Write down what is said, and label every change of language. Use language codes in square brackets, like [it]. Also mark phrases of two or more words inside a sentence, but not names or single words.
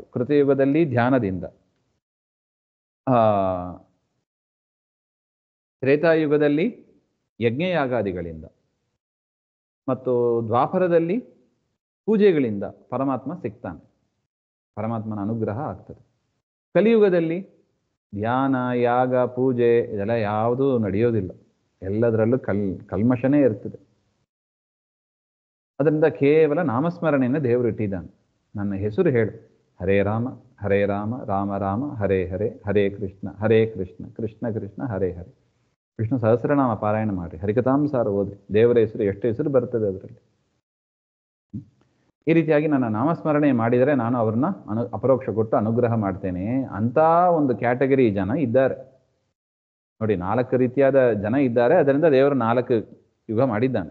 [kn] ಕೃತಯುಗದಲ್ಲಿ ಧ್ಯಾನದಿಂದ, ತ್ರೇತಾಯುಗದಲ್ಲಿ ಯಜ್ಞಯಾಗಾದಿಗಳಿಂದ, ಮತ್ತು ದ್ವಾಪರದಲ್ಲಿ ಪೂಜೆಗಳಿಂದ ಪರಮಾತ್ಮ ಸಿಗ್ತಾನೆ, ಪರಮಾತ್ಮನ ಅನುಗ್ರಹ ಆಗ್ತದೆ. ಕಲಿಯುಗದಲ್ಲಿ ಧ್ಯಾನ, ಯಾಗ, ಪೂಜೆ ಇದೆಲ್ಲ ಯಾವುದೂ ನಡೆಯೋದಿಲ್ಲ. ಎಲ್ಲದರಲ್ಲೂ ಕಲ್ಮಶನೇ ಇರ್ತದೆ. ಅದರಿಂದ ಕೇವಲ ನಾಮಸ್ಮರಣೆಯನ್ನು ದೇವರು ಇಟ್ಟಿದ್ದಾನೆ. ನನ್ನ ಹೆಸರು ಹೇಳು, [sa] ಹರೇ ರಾಮ ಹರೇ ರಾಮ ರಾಮ ರಾಮ ಹರೇ ಹರೇ, ಹರೇ ಕೃಷ್ಣ ಕೃಷ್ಣ ಕೃಷ್ಣ ಹರೇ ಹರೇ. [kn] ವಿಷ್ಣು ಸಹಸ್ರನಾಮ ಪಾರಾಯಣ ಮಾಡಿ, ಹರಿಕಥಾಂಸಾರ ಓದ್ರಿ, ದೇವರ ಹೆಸರು ಎಷ್ಟು ಹೆಸರು ಬರ್ತದೆ ಅದರಲ್ಲಿ. ಈ ರೀತಿಯಾಗಿ ನನ್ನ ನಾಮಸ್ಮರಣೆ ಮಾಡಿದರೆ ನಾನು ಅವ್ರನ್ನ ಅಪರೋಕ್ಷ ಕೊಟ್ಟು ಅನುಗ್ರಹ ಮಾಡ್ತೇನೆ ಅಂತ ಒಂದು ಕ್ಯಾಟಗರಿ ಜನ ಇದ್ದಾರೆ ನೋಡಿ. 4 ರೀತಿಯಾದ ಜನ ಇದ್ದಾರೆ. ಅದರಿಂದ ದೇವರು 4 ಯುಗ ಮಾಡಿದ್ದಾನೆ.